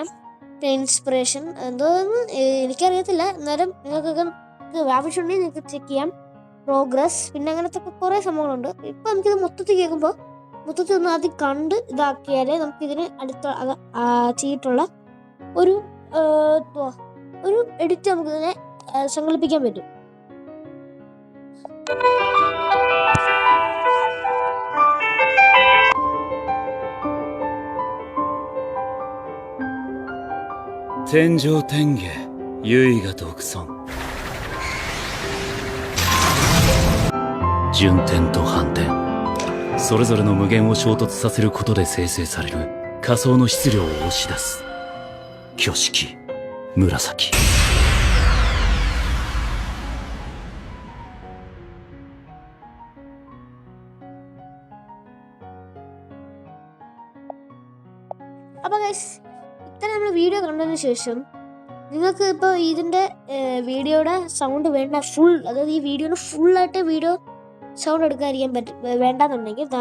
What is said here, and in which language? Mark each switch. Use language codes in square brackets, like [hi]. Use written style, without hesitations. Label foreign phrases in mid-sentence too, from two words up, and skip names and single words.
[ml] പിന്നെ ഇൻസ്പിറേഷൻ എന്തോന്ന് എനിക്കറിയത്തില്ല, എന്നാലും നിങ്ങൾക്കൊക്കെ ആവശ്യമുണ്ടെങ്കിൽ നിങ്ങൾക്ക് ചെക്ക് ചെയ്യാം. പ്രോഗ്രസ്, പിന്നെ അങ്ങനത്തെ കുറേ സംഭവങ്ങളുണ്ട്. ഇപ്പം നമുക്കിത് മൊത്തത്തിൽ കേൾക്കുമ്പോൾ മൊത്തത്തിൽ ഒന്ന് ആദ്യം കണ്ട് ഇതാക്കിയാലേ നമുക്കിതിന് ചെയ്തിട്ടുള്ള ഒരു എഡിറ്റ് നമുക്കിതിനെ സങ്കല്പിക്കാൻ പറ്റും. [ja] 天上天下唯我独尊、順天と反転、それぞれの無限を衝突させることで生成される仮想の質量を押し出す挙式紫。 [ml] അപ്പോൾ ഗൈസ്, ഇത്ര നമ്മൾ വീഡിയോ കണ്ടതിന് ശേഷം നിങ്ങൾക്ക് ഇപ്പോൾ ഇതിൻ്റെ വീഡിയോയുടെ സൗണ്ട് വേണ്ട, അതായത് ഈ വീഡിയോയുടെ ഫുള്ളായിട്ട് [en] video sound [ml] എടുക്കാതിരിക്കാൻ വേണ്ടെന്നുണ്ടെങ്കിൽ